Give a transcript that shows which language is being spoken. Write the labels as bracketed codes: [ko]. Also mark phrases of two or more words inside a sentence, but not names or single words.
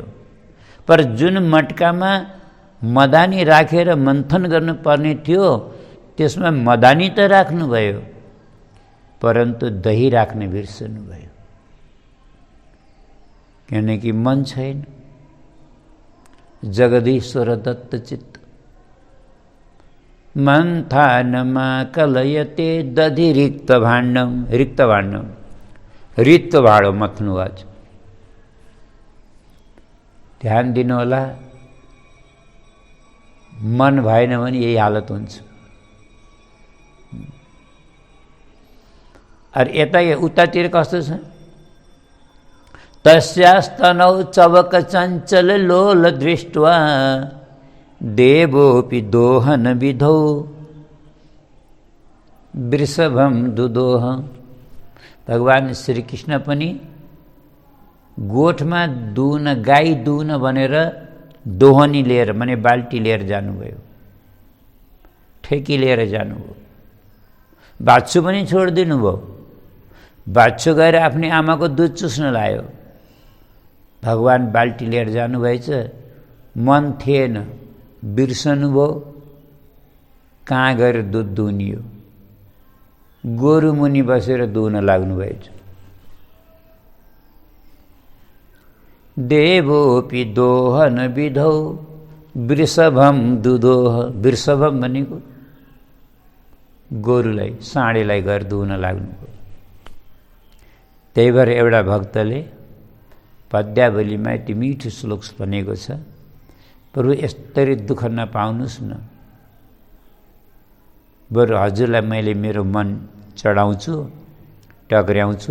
[ne] पर जुन मटकामा मदानी राखेर मन्थन गर्नुपर्ने थियो त्यसमा मदानी त राख्नुभयो, परन्तु दही राख्न बिर्सनुभयो। किनकि मन छैन। जगदीश्वर दत्त चित्त। [sa] मन्थानमा कलयते दधि रिक्त भाण्डम। रिक्त भाण्डम, [ne] रिक्त भाँडो मथ्नु आज। ध्यान दिनु होला, मन भएन भने यही हालत हुन्छ। अरे यता उतातिर कस्तो छ? [sa] तस्यास्तनौ चवक चञ्चल लोल दृष्ट्वा देवोपि दोहन विधौ वृषभम दुदोह। [ne] भगवान श्रीकृष्ण पनि गोठमा दुहुन, गाई दुहुन भनेर दोहनी लिएर, माने बाल्टी लिएर जानुभयो, ठेकी लिएर जानुभयो। बाछो पनि छोडिदिनु भयो। बाछो गएर आफ्नी आमाको दुध चुस्न लायो। भगवान बाल्टी लिएर जानुभएछ। मन थिएन, बिर्सनुभयो। कहाँ गएर दुध दुनियो? गोरु मुनि बसेर दुहुन लाग्नुभएछ। [sa] देवोपि दोहन विधौ वृषभम दुदोह। [ne] वृषभम भनेको गोरुलाई, साँडेलाई गएर दुहुन लाग्नुभयो। त्यही भएर एउटा भक्तले पद्यावलीमा यति मिठो श्लोक भनेको छ, प्रभु यस्तरी दुःख नपाउनुहोस् न, बरु हजुरलाई मैले मेरो मन चढाउँछु, टक्र्याउँछु।